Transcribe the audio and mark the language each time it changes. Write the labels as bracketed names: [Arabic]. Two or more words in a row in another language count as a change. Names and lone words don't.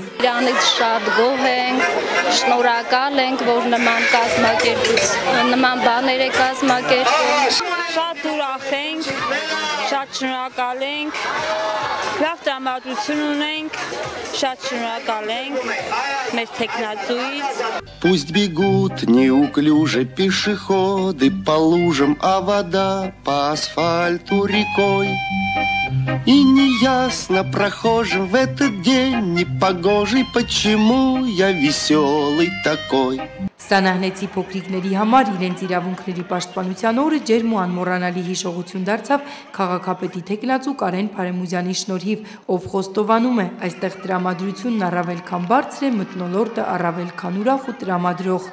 [Armenian] Իրանից շատ գոհ ենք, շնորհակալ ենք, որ նման բաներ է կազմակերպում։ Շատ ուրախ ենք, շատ շնորհակալ ենք, լավ տրամադրություն ունենք, շատ շնորհակալ ենք մեր թեկնածուից։ [Russian] Пусть бегут неуклюже пешеходы по лужам, а вода по асфальту рекой. И неясно прохожим в этот день непогожий, почему я веселый такой. [Armenian] Սանահնեցի փոքրիկների համար իրենց իրավունքների պաշտպանության օրը ջերմ ու անմոռանալի հիշողություն դարձավ քաղաքապետի թեկնածու Կարեն Փարեմուզյանի շնորհիվ, ով խոստովանում է, այստեղ տրամադրությունն առավել քան բարձր է, մթնոլորտը առավել քան ուրախ ու տրամադրող։